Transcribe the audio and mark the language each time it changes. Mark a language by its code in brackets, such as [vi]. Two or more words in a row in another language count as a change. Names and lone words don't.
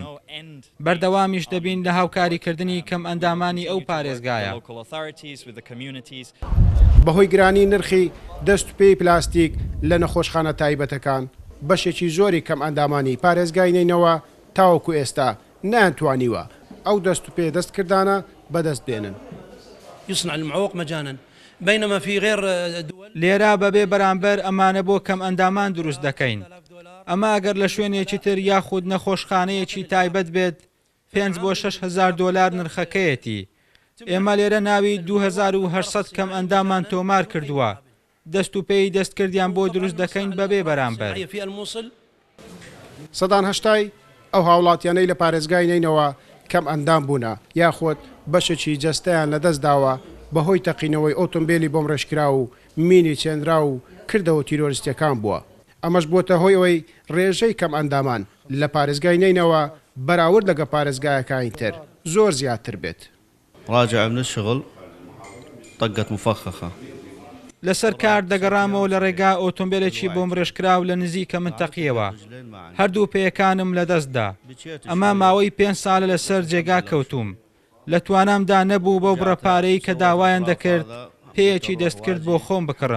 [ckb] بەردەوامیش دەبین لە هاوکاریکردنی کەم ئەندامانی ئەو پارێزگایە. بەهۆی گرانی نرخی دەست و پێی پلاستیک لە نەخۆشخانە تایبەتەکان بەشێکی زۆری کەم ئەندامانی پارێزگای نینەوە تاوەکو ئێستا نەیانتوانیوە ئەو دەست و پێ دەستکردانە بەدەست بێنن. [ar] يصنع المعوق مجانا بينما في غير دول [ckb] لێرە بەبێ بەرامبەر ئەمانە بۆ کەم ئەندامان دروست دەکەین. ئەمە ئەگەر لە شوێنێکی تر یاخود نەخۆشخانەیەکی تایبەت بێت 5 بۆ 6,000 دۆلار نرخەکەیەتی. ئێمە لێرە ناوی 2800 کەم ئەندامان تۆمار کردووە. دەست و پێی دەستکردیان بۆ دروست دەکەین بەبێ بەرامبەر. سەدان هەشتای ئەو هاوڵاتیانەی لە پارێزگای نینەوە کەم ئەندام بوونە یاخۆت بەشێکی جەستەیان لەدەست داوە بەهۆی تەقینەوەی ئۆتۆمبیلی بۆم ڕێژکرا و مینی چێنرا و کردەوە تیرۆریستەکان بووە. ئەمەش بۆتە هۆی ئەوەی ڕێژەی کەم ئەندامان لە پارێزگای نینەوە بەراورد لەگە پارێزگایەکانی تر زۆر زیاتر بێت. [ar] راجع من الشغل طقت مفخخة. [ckb] لەسەر کار دەگەڕامەوە لە ڕێگا ئۆتۆمبیلێکی بۆم ڕێژکراو لە نزیکە منتەقیەوە. هەردوو پێیەکانم لەدەستدا. ئەمە ماوەی 5 ساڵە لەسەر جێگا کەوتوم. لە توانامدا نەبوو بەو بڕەپارەی کە داوایان دەکرد پێیەکی دەستکرد بۆ خۆم بکڕم.